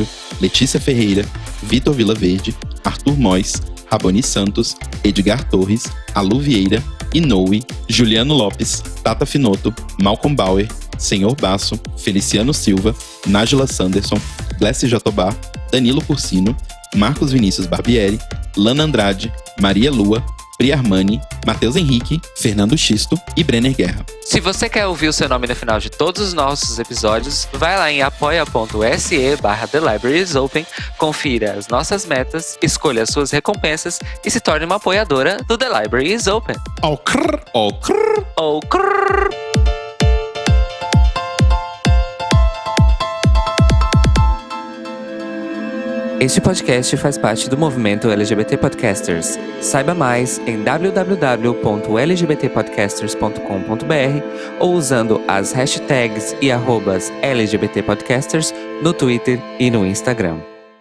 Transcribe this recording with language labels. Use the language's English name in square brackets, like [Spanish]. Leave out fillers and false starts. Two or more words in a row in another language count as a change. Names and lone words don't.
[Portuguese] Letícia Ferreira, Vitor Vilaverde, Arthur Mois, Raboni Santos, Edgar Torres, Alu Vieira, Inoue, Juliano Lopes, Tata Finoto, Malcolm Bauer, Senhor Basso, Feliciano Silva, Nájila Sanderson, Blesse Jatobá, Danilo Cursino, Marcos Vinícius Barbieri, Lana Andrade, Maria Lua, Pri Armani, Matheus Henrique, Fernando Xisto e Brenner Guerra. Se você quer ouvir o seu nome no final de todos os nossos episódios, vai lá em apoia.se/The Library is Open, confira as nossas metas, escolha as suas recompensas e se torne uma apoiadora do The Library is Open. Au crrr, au crrr. Oh, crrr. Este podcast faz parte do movimento LGBT Podcasters. Saiba mais em www.lgbtpodcasters.com.br ou usando as hashtags e @LGBTpodcasters no Twitter e no Instagram.